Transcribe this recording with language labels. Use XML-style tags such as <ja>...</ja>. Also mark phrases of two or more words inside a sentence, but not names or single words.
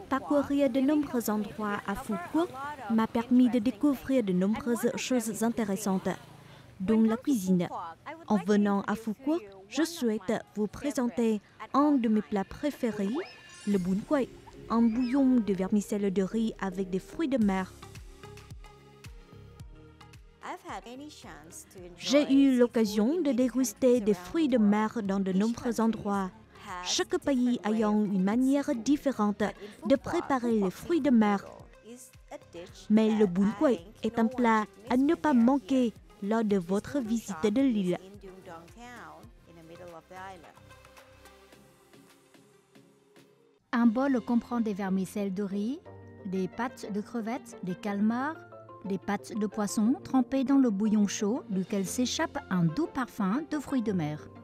<fr>parcourir de nombreux endroits à Phu Quoc m'a permis de découvrir de nombreuses choses intéressantes, dont la cuisine. En venant à Phu Quoc, je souhaite vous présenter un de mes plats préférés, le bún quậy, un bouillon de vermicelle de riz avec des fruits de mer. J'ai eu l'occasion de déguster des fruits de mer dans de nombreux endroits. Chaque pays ayant une manière différente de préparer les fruits de mer. Mais le bún quậy est un plat à ne pas manquer lors de votre visite de l'île. Un bol comprend des vermicelles de riz, des pâtes de crevettes, des calmars, des pâtes de poisson trempées dans le bouillon chaud duquel s'échappe un doux parfum de fruits de mer.</fr>